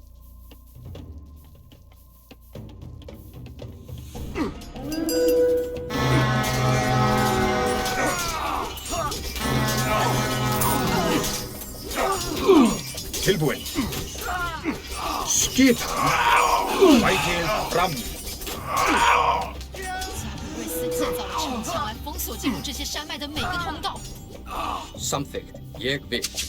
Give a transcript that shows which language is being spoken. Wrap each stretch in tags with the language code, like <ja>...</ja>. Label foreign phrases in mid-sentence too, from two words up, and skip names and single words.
<is>Tilbúin. Skipan. Vægir fram.</is> <zh>瑞斯建造了城墙来封锁进入这些山脉的每个通道。</zh> <is>Samþykkt. Ég vil.</is>